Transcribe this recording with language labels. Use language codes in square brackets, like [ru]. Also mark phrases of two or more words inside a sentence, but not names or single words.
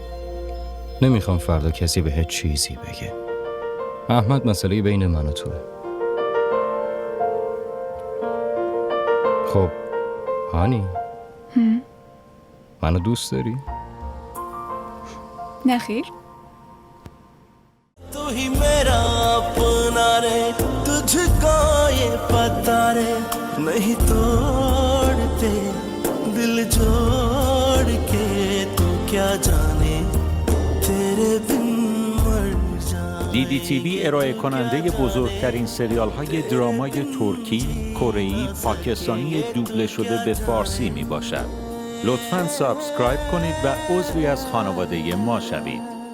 [fa] نمیخوام فردا کسی به هیچ چیزی بگه. احمد مسئله بین من و توه. خب هانی، منو دوست داری؟ نه خیر. [hi] तू ही मेरा अपना रे तुझको ये पता रे नहीं तोड़ते दिल जोड़ के तू क्या जाने तेरे बिन मर जाने [fa] DDTV ارائه کننده بزرگترین سریال های درامای ترکی، کره‌ای، پاکستانی دوبله شده به فارسی می باشد. لطفاً سابسکرایب کنید و عضوی از خانواده ما شوید.